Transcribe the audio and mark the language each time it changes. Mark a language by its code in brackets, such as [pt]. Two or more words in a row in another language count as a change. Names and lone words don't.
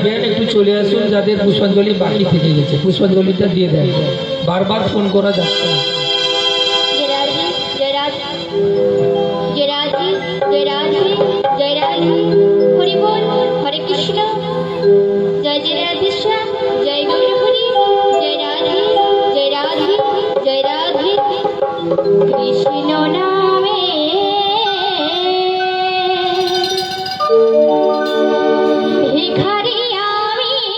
[bn] একটু চলে আসুন, যাদের পুষ্পাঞ্জলি বাকি থেকে গেছে পুষ্পাঞ্জলিটা দিয়ে দেন, বারবার ফোন করা যাচ্ছে না। [hi] जय राधे जय राधे जय राधे जय राधे जय राधे हरि बोल हरे कृष्ण जय जय राधे श्याम जय गौर हरि जय राधे जय राधे जय राधे [bn] কৃষ্ণ নামে ভিখারী আমি